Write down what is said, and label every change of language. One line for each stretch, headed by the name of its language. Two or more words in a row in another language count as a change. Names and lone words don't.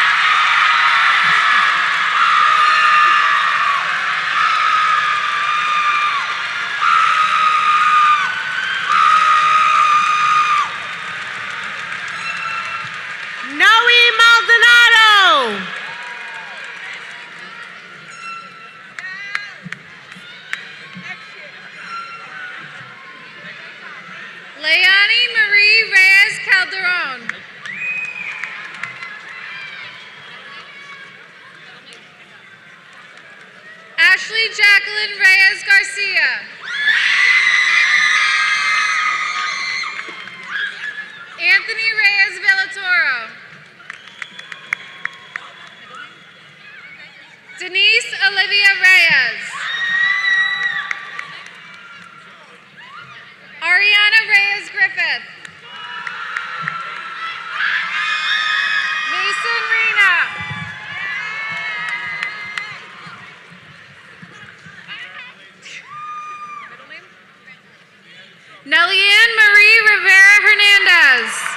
Spanish: Noe Maldonado. Leonie Marie Reyes Calderon. Ashley Jacqueline Reyes Garcia. Anthony Reyes Villatoro. Denise Olivia Reyes. Ariana Reyes Griffith. Mason Rena. Nellianne Marie Rivera Hernandez.